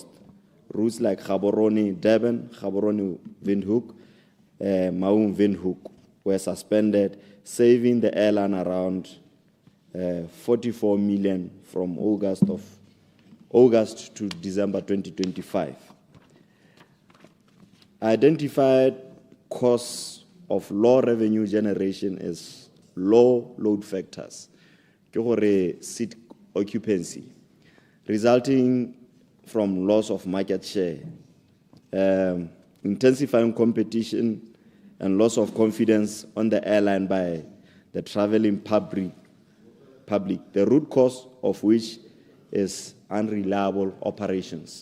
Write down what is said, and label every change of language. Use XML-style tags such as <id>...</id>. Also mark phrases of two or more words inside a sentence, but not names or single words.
<en>Routes like Gaborone-Durban, Gaborone-Windhoek, Maun-Windhoek were suspended, saving the airline around 44 million from August to December 2025. Identified cause of low revenue generation is low load factors,</en> <tn>ke gore</tn> <en>seat occupancy, resulting from loss of market share, intensifying competition, and loss of confidence on the airline by the traveling public, the root cause of which is unreliable operations.</en>